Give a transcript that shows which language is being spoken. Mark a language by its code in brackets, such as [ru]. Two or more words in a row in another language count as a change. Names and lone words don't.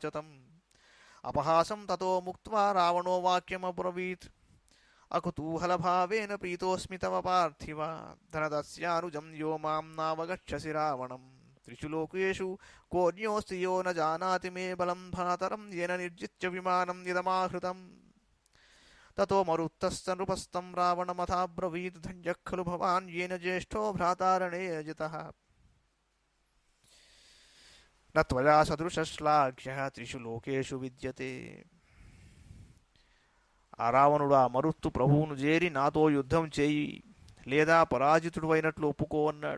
[sa] తం అపహాసం తతో ముక్త్వా రావణో వాక్యమబ్రవీత్ అకుతూహలభావేన ప్రీతోస్మి తవ పార్థివ ధనదస్యానుజం యో మాం నావగచ్చసి రావణం త్రిషు లోకేషు కోన్యోస్తి యో న జానాతి మే బలం భ్రాతరం येन నిర్జిత్య విమానం యదమాహృతం తతో మరుత్తస్త నృపస్తం రావణమథాబ్రవీత్ ధన్యః ఖలు భవాన్ येन జ్యేష్ఠో భ్రాతారణే జితః న త్వయా సదృశశ్లాఘ్యః త్రిషు లోకేషు విద్యతే. [te] ఆ రావణుడు ఆ మరుత్తు ప్రభువును చేరి నాతో యుద్ధం చేయి లేదా పరాజితుడు అయినట్లు ఒప్పుకో అన్నాడు.